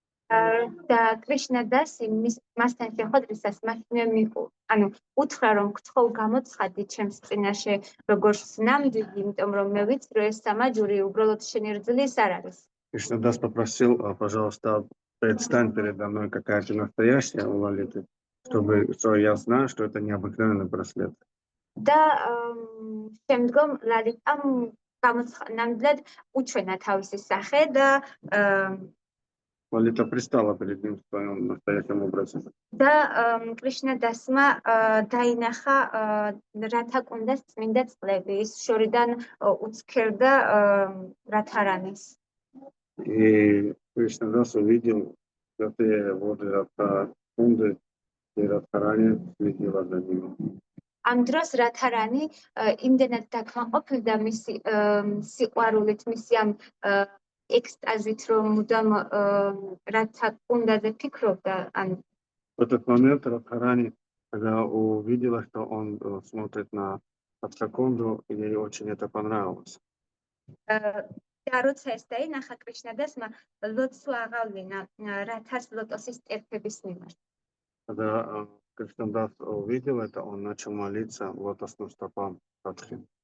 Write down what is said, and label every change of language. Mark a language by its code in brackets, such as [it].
[ka] და კრიშნადასი მასთან შეხვედრისას მაშინვე უთხრა რომ გთხოვ გამოცხადი ჩემს წინაშე როგორც ნამდვილი, იმიტომ რომ მე ვიცი რომ ეს სამაჯური უბრალოდ შენი რძლის არ არის. [ru] Кришнадас попросил, пожалуйста, предстань передо мной, какая ты настоящая у Лалиты, что я знаю, что это необыкновенный браслет. [ka] და შემდგომ ლალიტამ ნამდვილად უჩვენა თავისი სახე და [ru] Лалита пристала перед ним в своем настоящем образе. [ka] და კრიშნადასმა დაინახა რათა კუნდას წმინდა წყლები, ის შორიდან უცქერდა რათარანის. [ru] И Кришнадас увидел святые воды Радхакунды, и Радхарани следила за ними. [ka] ამ დროს რათარანი იმდენად დაკმაყოფილდა მისი სიყვარულით, მისი ამ экстазит, რომ მუდამ რათა კუნდაზე ფიქრობდა. [ru] В этот момент Радхарани, когда увидела, что он смотрит на Радхакунду, ей очень это понравилось. [ka] და როცა ეს დაინახა კრიშნადასმა ლოცვა აღავლინა რათას ლოტოსის ტერფების მიმართ. [ru] Когда Кришнадас увидел это, он начал молиться лотосным стопам Радхи.